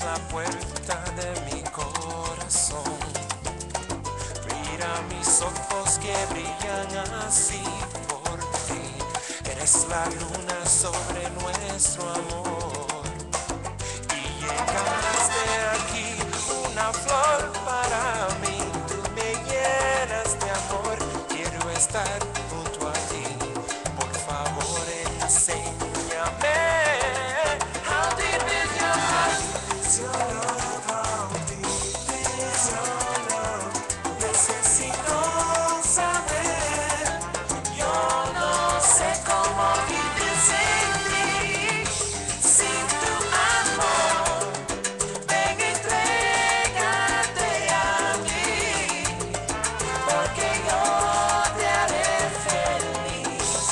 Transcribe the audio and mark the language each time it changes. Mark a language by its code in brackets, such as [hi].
[es] Puerta de mi corazón, mira mis ojos que brillan así por ti, eres la luna sobre nuestro amor, y llegaste aquí, una flor para mí, tú me llenas de amor, quiero estar junto a ti, por favor enséñame, [en] how deep is your heart? Your love, how deep is your love? [es] Necesito saber. Yo no sé cómo vivir sin ti, sin tu amor. Ven, entrégate a mí, porque yo te haré feliz.